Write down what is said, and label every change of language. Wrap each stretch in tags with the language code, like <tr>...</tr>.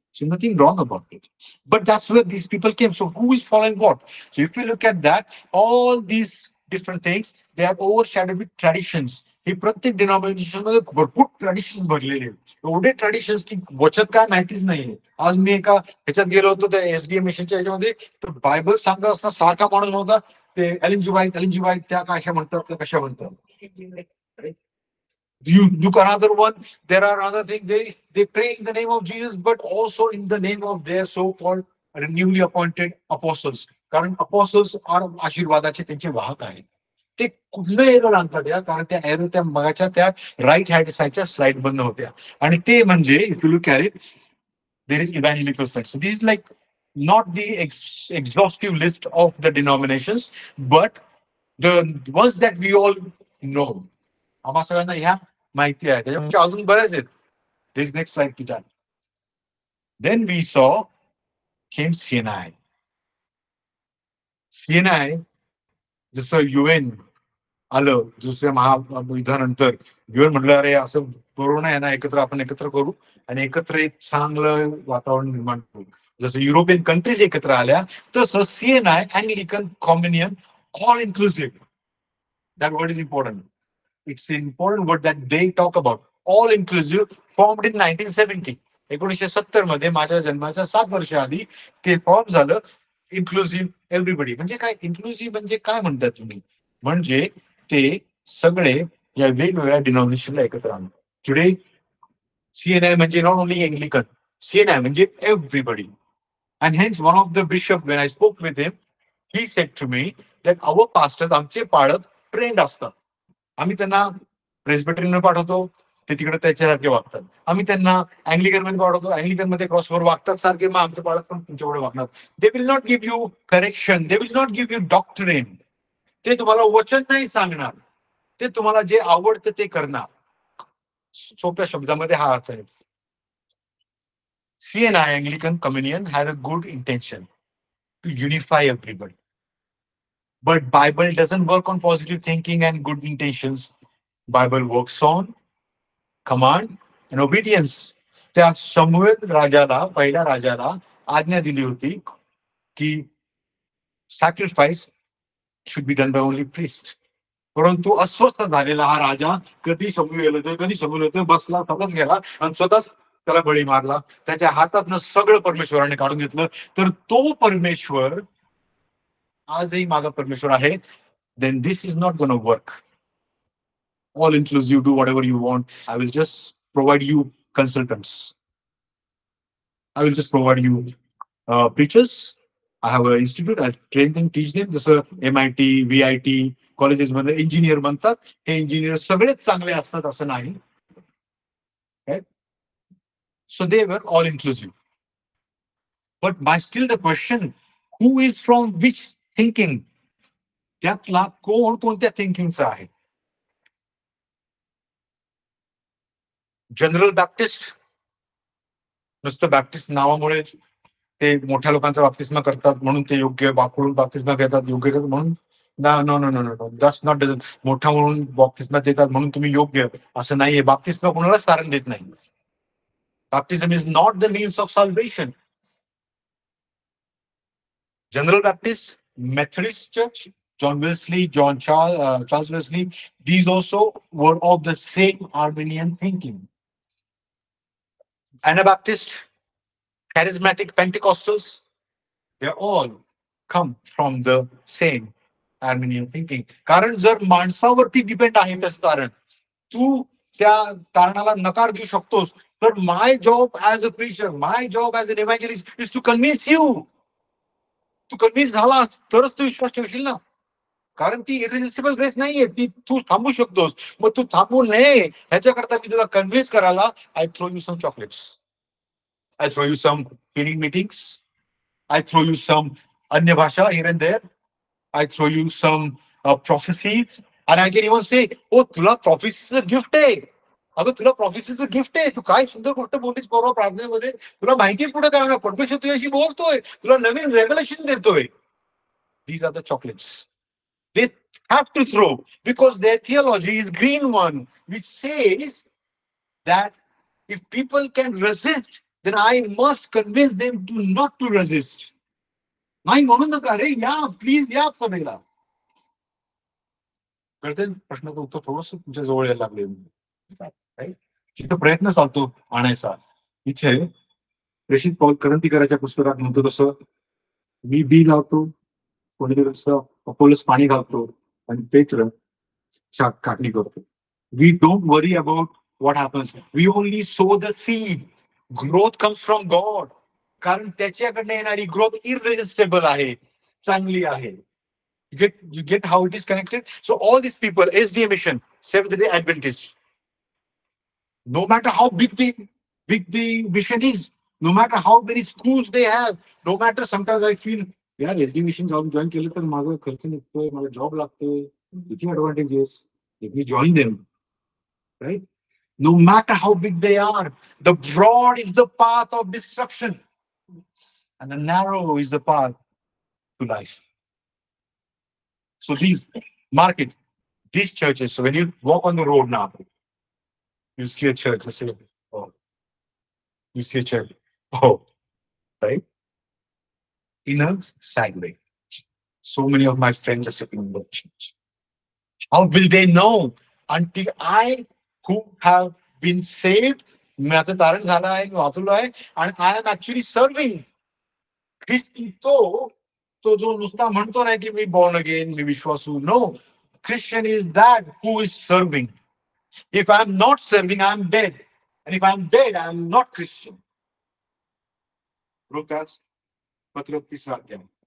<en>So nothing wrong about it. But that's where these people came. So who is following what? So if you look at that, all these different things, they are overshadowed with traditions.</en> <mr>हे प्रत्येक denomination मध्ये भरपूर traditions भरलेले आहेत. एवढे traditions की वचन काय माहितीच नाहीये. आज मी एका ह्याच्यात गेलो होतो त्या SDA मिशनच्या ह्याच्यामध्ये, तर बायबल सांगत असताना सारखा माणूस होता, ते एलन जी वाईट त्या कशा म्हणतात, त्या कशा म्हणतात.</mr> <en>You look another one, there are other things, they pray in the name of Jesus, but also in the name of their so-called newly appointed apostles.</en> <mr>कारण apostles आशीर्वादाचे त्यांचे वाहक आहेत. ते कुठलं एरर आणतात या, कारण त्या एरर त्या मगाच्या त्या राईट हँड साईडच्या स्लाइड बंद होत्या. आणि ते म्हणजे</mr> <en>If you look at it, there is evangelical side. So this is like not the exhaustive list of the denominations, but the ones that we all know.</en> <mr>आम्हा सगळ्यांना ह्या माहिती आहे. त्याच्यापेक्षा अजून बरेच आहेत.</mr> <en>This next slide to that. Then we saw came CNI.</en> <mr>CNI जसं UN आलं दुसऱ्या महायुद्धानंतर, UN म्हटलं अरे असं कोरोना आहे ना, आपण एकत्र करू आणि एकत्र एक चांगलं वातावरण निर्माण करू. जसं युरोपियन कंट्रीज एकत्र आल्या तसं CNI,</mr> <en>Anglican Communion, all inclusive. That word is important. It's an important word that they talk about. All inclusive, formed in 1970.</en> <mr>1970 मध्ये माझ्या जन्माच्या 7 वर्ष आधी ते फॉर्म झालं. इन्क्लुसिव्ह एव्हरीबडी म्हणजे काय? इन्क्लुसिव्ह म्हणजे काय म्हणतात तुम्ही? म्हणजे ते सगळे या वेगवेगळ्या डिनॉमिनेशनला एकत्र आणतात.</mr> <en>today CNI</en> <mr>म्हणजे</mr> <en>Not only Anglican, CNI म्हणजे everybody. And hence one of the bishop, when I spoke with him, he said to me that our pastors,</en> <mr>आमचे पाळक ट्रेंड असतात. आम्ही त्यांना प्रेस्बिटेरियन पाठवतो, ते तिकडे त्याच्यासारखे वागतात. आम्ही त्यांना अँग्लिकन मध्ये पाठवतो, अँग्लिकन मध्ये क्रॉसवर वागतात सारखे, मग आमचे बाळक पण तुमच्याकडे वागणार.</mr> <en>They will not give you correction, they will not give you doctrine.</en> <mr>ते तुम्हाला वचन नाही सांगणार, ते तुम्हाला जे आवडतं ते करणार. सोप्या शब्दामध्ये हा अर्थ आहे.</mr> <en>CNI, Anglican Communion, had a good intention to unify everybody. But Bible doesn't work on positive thinking and good intentions. Bible works on command and obedience.</en> <mr>त्या शमूएल राजाला, पहिल्या राजाला आज्ञा दिली होती की sacrifice</mr> <en>should be done by only priest.</en> <mr>परंतु अस्वस्थ झालेला हा राजा कधी शमूएल येतोय, कधी शमूएल येतोय, बसला, सगळंच गेला आणि स्वतःच त्याला बळी मारला. त्याच्या हातातनं सगळं परमेश्वराने काढून घेतलं. तर तो परमेश्वर आजही माझा परमेश्वर आहे.</mr> <en>Then this is not going to work. All inclusive, do whatever you want. I will just provide you consultants. I will just provide you preachers. I have an institute. I train them, teach them.</en> <mr>जसं MIT, VIT colleges मध्ये engineer बनतात. हे engineer सगळेच चांगले असतात असं नाही.</mr> <en>So they were all inclusive. But still the question, who is from which thinking?</en> <mr>त्यातला कोण कोणत्या थिंकिंगचा आहे? जनरल बॅप्टिस्ट, नुसतं बॅप्टिस्ट नावामुळे ते मोठ्या लोकांचा बाप्तिस्मा करतात म्हणून ते योग्य, बापकडून बाप्तिस्मा घेतात योग्य म्हणून</mr> <en>No no no no that's not dozen.</en> <mr>मोठा म्हणून बाप्तिस्मा देतात म्हणून तुम्ही योग्य असं नाहीये. बाप्तिस्मा कोणालाच कारण देत नाही.</mr> <en>Baptism is not the means of salvation. General Baptist, Methodist Church, John Wesley, Charles Wesley, these also were of the same Arminian thinking. Anabaptist, Charismatic Pentecostals, they all come from the same Arminian thinking.</en> <mr>कारण जर माणसावरती depend आहे तसं तारण, तू त्या तारणाला नकार देऊ शकतोस.</mr> <en>तर my job as a preacher, my job as an evangelist is to convince you.</en> <mr>Tu convince झालास तरच तू विश्वास ठेवशील ना. कारण ती इरेजिस्टिबल ग्रेस नाहीये, ती तू थांबू शकतोस. मग तू थांबू नये ह्याच्याकरता मी तुला कन्व्हिन्स करायला</mr> <en>I throw you some chocolates, I throw you some healing meetings, I throw you some</en> <mr>अन्य भाषा</mr> <en>here and there, I throw you some prophecies, and I can even say, oh</en> <mr>तुला प्रॉफेसीचं गिफ्ट आहे. अगं तुला प्रॉफेसीचं gift आहे, तू काय सुंदर गोष्ट बोललीस परवा प्रार्थनेमध्ये. तुला माहिती पुढे काय होणार, परमेश्वर तुझ्याशी बोलतोय, तुला नवीन रेव्हलेशन देतोय.</mr> <en>These are the chocolates they have to throw, because their theology is green one, which says that if people can resist, then I must convince them to not to resist.</en> <mr>नाही म्हणू नका रे, या please या सभेला. कळते प्रश्नाचं उत्तर थोडस तुमच्या जवळ यायला लागले. तिथं प्रयत्न चालतो आणायचा. इथे प्रेषित पौल करंतीकराच्या पुस्तकात म्हणतो तसं, मी बी लावतो, कोणीतरी अपोलोस पाणी घालतो आणि पेत्र काढणी करतो.</mr> <en>We don't worry about what happens, we only sow the seed. Growth comes from God.</en> <mr>कारण त्याच्याकडनं येणारी ग्रोथ इररेजिस्टेबल आहे, चांगली आहे.</mr> <en>You get how it is connected? So all these people, SDA Mission, Seventh-day Adventist, no matter how big the mission is, no matter how many schools they have, no matter sometimes I feel,</en> <mr>यार SDA Mission जाऊन join केलं तर माझा खर्च निघतोय, मला job लागतोय, किती</mr> <en>advantages, if we join them, right? No matter how big they are, the broad is the path of destruction and the narrow is the path to life. So these, mark it, these churches. So when you walk on the road now, you see a church, you say, oh, you see a church, oh, right? In a sad way. So many of my friends are sitting in the church. How will they know until I, who have been saved,</en> <mr>माझं तारण झालं आहे, वाचलो आहे,</mr> <en>and I am actually serving.</en> <mr>ख्रिस्ती तो जो नुसता म्हणतो नाही की मी बॉर्न अगेन, मी विश्वासू.</mr> <en>No, Christian is that who is serving. If I am not serving, I am dead. And if I am dead, I am not Christian.</en> <mr>Lucas, पत्र 3 अध्याय.</mr>